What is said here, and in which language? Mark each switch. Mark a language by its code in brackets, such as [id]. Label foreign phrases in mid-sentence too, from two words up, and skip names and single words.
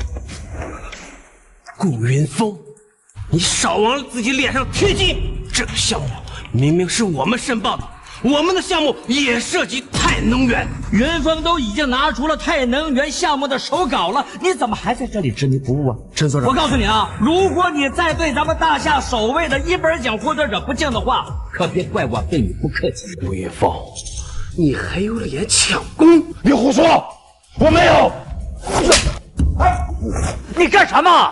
[zh] 顧雲峰，你少往自己臉上貼金！這個項目明明是我們申報的，我們的項目也涉及太能源。雲峰都已經拿出了太能源項目的手稿了，你怎麼還在這裡執迷不悟啊？陳所長，我告訴你啊，如果你再對咱們大廈首位的伊貝爾獎獲得者不敬的話，可別怪我對你不客氣。顧雲峰，你還有臉搶功？你胡說，我沒有。哎，你幹什麼？